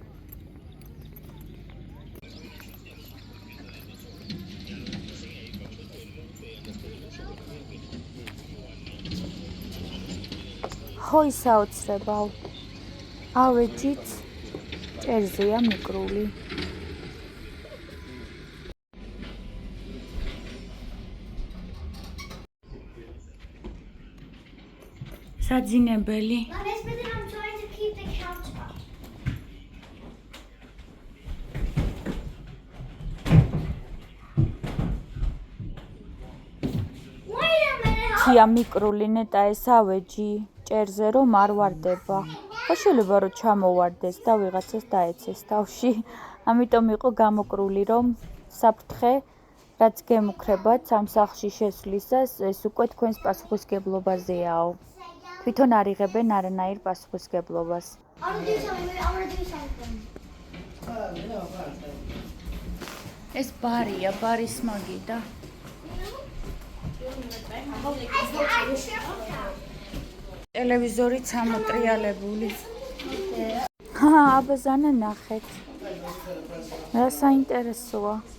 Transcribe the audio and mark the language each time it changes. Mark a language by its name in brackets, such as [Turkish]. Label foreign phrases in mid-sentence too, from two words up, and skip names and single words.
[Georgian] ჰოი საოცრებავ. ავეჯით ჭერზეა მიკრული. საძინებელი. [English] I'm trying to keep the couch up. Wait a minute. [Georgian] თია მიკრული ნეტა ეს ავეჯი ჭერზე რომ არ ვარდება. ხო შეიძლება რომ ჩამოვარდეს და ვიღაცას დაეცეს თავში. ამიტომ იყო გამოკრული რომ საფრთხე რაც გემუქრებათ ამ სახლში შესვლისას ეს უკვე თქვენს პასუხისგებლობაზეაო. თვითონ არ იღებენ არანაირ პასუხისგებლობას. [English] I want to do something. I want to do something. [Georgian] ეს ბარია, ბარის მაგიდა. ტელევიზორიც ამოტრიალებული. აბაზანა ნახეთ. რა საინტერესოა.